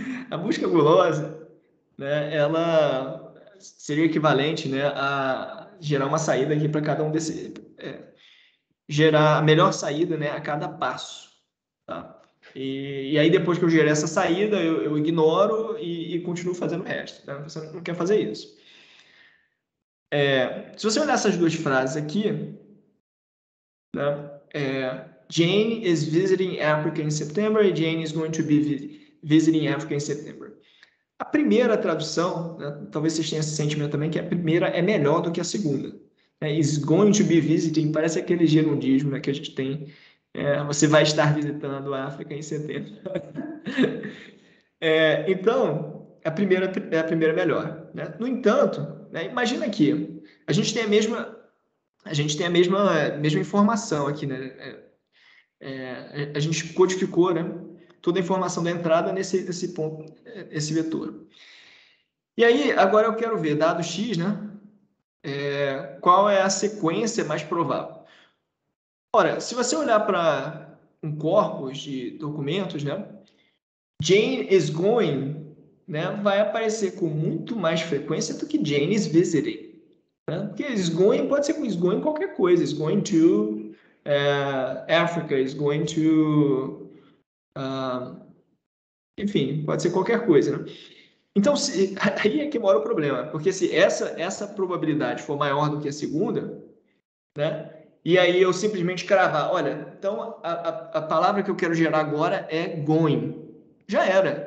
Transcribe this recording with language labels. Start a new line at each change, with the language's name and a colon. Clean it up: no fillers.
Portuguese: A busca gulosa, né, ela seria equivalente, né, a gerar uma saída aqui para cada um desses... gerar a melhor saída, né, a cada passo. Tá? E aí, depois que eu gerei essa saída, eu ignoro e continuo fazendo o resto. Tá? Você não quer fazer isso. Se você olhar essas duas frases aqui, né,
English: Jane is visiting Africa in September e Jane is going to be visiting Africa in September.
Portuguese: A primeira tradução, né, talvez vocês tenham esse sentimento também, que a primeira é melhor do que a segunda.
English: Is going to be visiting,
Portuguese: parece aquele gerundismo, né, que a gente tem. Você vai estar visitando a África em setembro. Então, a primeira é melhor. Né? No entanto, né, imagina aqui, a gente tem a mesma informação aqui, né? A gente codificou, né, toda a informação da entrada nesse ponto, esse vetor. E aí, agora eu quero ver, dado x, né? Qual é a sequência mais provável? Ora, se você olhar para um corpus de documentos, né?
English: Jane is going,
Portuguese: né, vai aparecer com muito mais frequência do que
English: Jane is visiting.
Portuguese: Né? Porque
English: is going
Portuguese: pode ser com
English: is going
Portuguese: qualquer coisa.
English: Is going to Africa, is going to...
Portuguese: enfim, pode ser qualquer coisa. Né? Então, aí é que mora o problema. Porque se essa probabilidade for maior do que a segunda, né? E aí eu simplesmente cravar, olha, então a palavra que eu quero gerar agora é going. Já era.